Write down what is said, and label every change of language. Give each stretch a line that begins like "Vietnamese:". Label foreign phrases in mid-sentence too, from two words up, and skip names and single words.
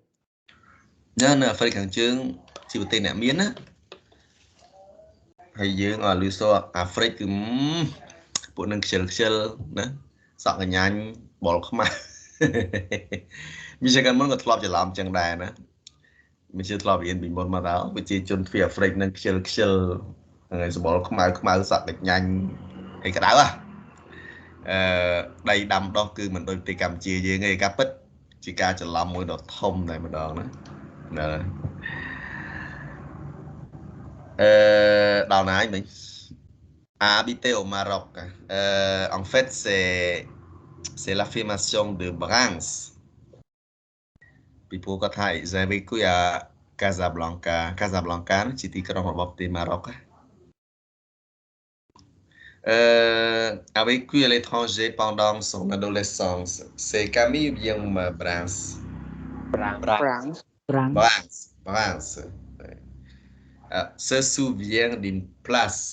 Khmer: នៅអាហ្វ្រិកខាងជើងជាប្រទេសអ្នកមានណាហើយយើងឲ្យលឺសអាហ្វ្រិកគឺពួកនឹងខ្ជិលណាសក់កញ្ញាញ់បលខ្មាស់ មានជាកាលមុនក៏ធ្លាប់ច្រឡំចឹងដែរណាមិនជឿធ្លាប់រៀនពីមុនមកតើប្រជាជនទ្វីបអាហ្វ្រិកនឹងខ្ជិលហើយសបល់ខ្មៅសក់កញ្ញាញ់ហើយក្តៅ ដីដាំដុះគឺមិនដូចប្រទេសកម្ពុជាយើងទេការពិតជាការច្រឡំមួយដ៏ធំតែម្ដងណា ដល់ណាហើយមិញ
French: habiter au Maroc en fait c'est l'affirmation de Brands puis pourquoi ils avaient vécu à Casablanca
Khmer: ជាទីក្រុងរបស់ប្រទេស
French: Maroc a vécu à l'étranger pendant son adolescence c'est Camille ou bien Brands Brands se souvient d'une place.